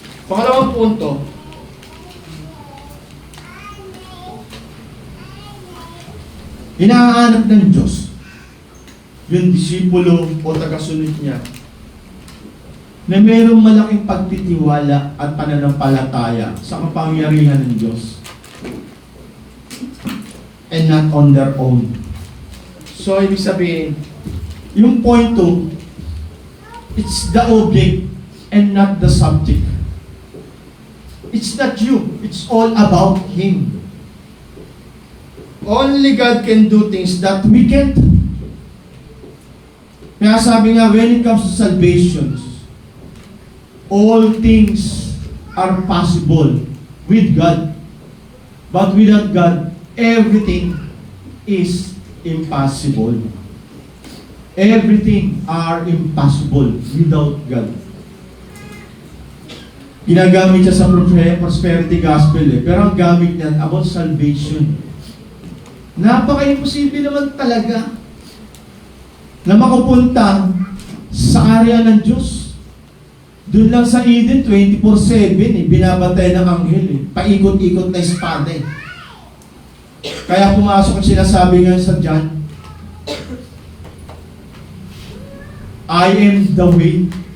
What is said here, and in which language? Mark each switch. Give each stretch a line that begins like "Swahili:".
Filipino: Pangalawang punto, hinahanap ng Diyos yung disipulo o tagasunod niya na mayroong malaking pagtitiwala at pananampalataya sa kapangyarihan ng Diyos
English: and not on their own. So,
Filipino: ibig sabihin, yung
English: point 2, it's the object and not the subject. It's not you. It's all about Him. Only God can do things that we can't.
Filipino: Kaya sabi nga,
English: when it comes to salvation, all things are possible with God. But without God, everything is impossible. Everything are impossible without God.
Filipino: Ginagamit siya sa prosperity gospel pero ang gamit niyan about salvation. Napaka-imposible naman talaga na makapunta sa area ng Diyos. Doon lang sa Eden, 24/7 binabatay ng anghel paikot-ikot na espada Kaya pumasok ang sinasabi nga sa John,
English: I am the way.